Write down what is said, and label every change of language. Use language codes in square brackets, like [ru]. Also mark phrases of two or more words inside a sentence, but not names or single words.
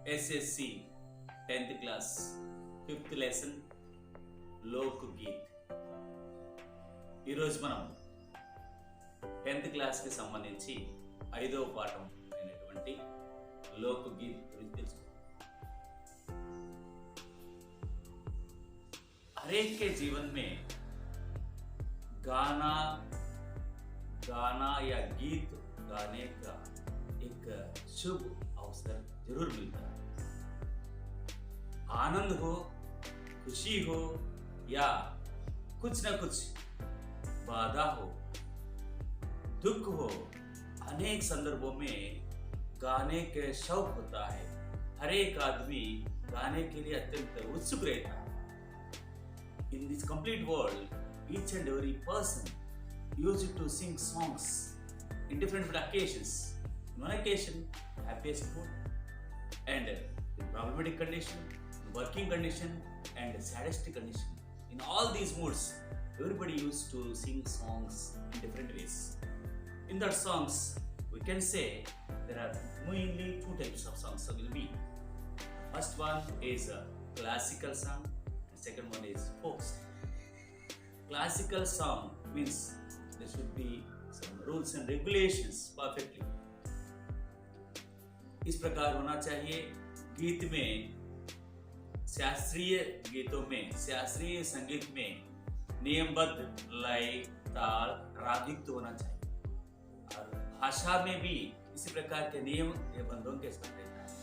[en] SSC 10th class 5th లెసన్ లోక్ గీత్. [te] ఈరోజు మనం 10th క్లాస్కి సంబంధించి 5వ పాఠం అయినటువంటి లోక్ గీత్ గురించి తెలుసుకుందాం. [hi] हर एक के जीवन में गाना या गीत गाने का एक शुभ अवसर जरूर मिलता है. आनंद हो, खुशी हो या कुछ न कुछ बाधा हो, दुख हो, अनेक संदर्भों में गाने के शौक होता है. हर एक आदमी गाने के लिए अत्यंत उत्सुक रहता है. [en] In this complete world, each and every person used to sing songs in different occasions. In one occasion, happiest mood, and in problematic condition, working condition, and saddest condition. In all these moods, everybody used to sing songs in different ways. In that songs, we can say there are mainly two types of songs will be. First one is a classical song. Second one is folk song. Classical song means there should be some rules and regulations perfectly. [hi] इस प्रकार होना चाहिए. गीत में, शास्त्रीय गीतों में, शास्त्रीय संगीत में नियमबद्ध लय, ताल, रागयुक्त होना चाहिए. और भाषा में भी इसी प्रकार के नियम बंधों के साथ रहना है.